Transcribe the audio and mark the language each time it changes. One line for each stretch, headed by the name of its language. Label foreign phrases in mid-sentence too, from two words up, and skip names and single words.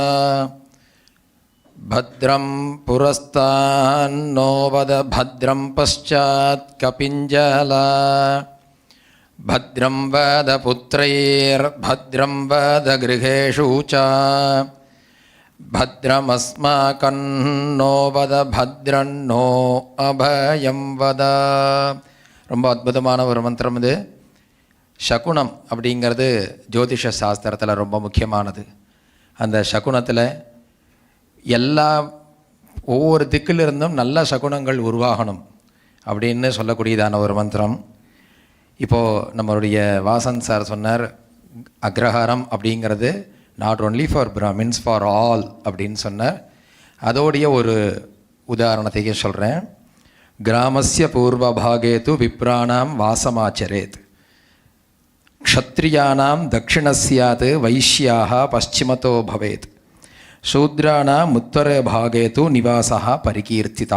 Sanskrit: भद्रं पुरस्तान्नो वद भद्रं पश्चात् कपिञ्जला भद्रं वद पुत्रैर्भद्रं वद गृहेषु च भद्रमस्माकन्नो वद भद्रन्नो अभयं वद.
Tamil: ரொம்ப அற்புதமான ஒரு மந்திரம் இது. சகுனம் அப்படிங்கிறது ஜோதிஷ சாஸ்திரத்தில் ரொம்ப முக்கியமானது. அந்த சகுனத்தில் ஒவ்வொரு திக்கிலிருந்தும் நல்ல சகுனங்கள் உருவாகணும் அப்படின்னு சொல்லக்கூடியதான ஒரு மந்திரம். இப்போது நம்மளுடைய வாசன் சார் சொன்னார், அக்ரஹாரம் அப்படிங்கிறது
English: not only for Brahmins for all
Tamil: அப்படின்னு சொன்னார். அதோடைய ஒரு உதாரணத்தையே சொல்கிறேன்.
Sanskrit: ग्रामस्य पूर्वभागे तु विप्राणां वासमाचरेत् क्षत्रियाणां दक्षिणस्यात् वैश्याक पश्चिमतो भवेत् शूद्राणाम् उत्तर भागे तु निवासा परिकीर्तिता.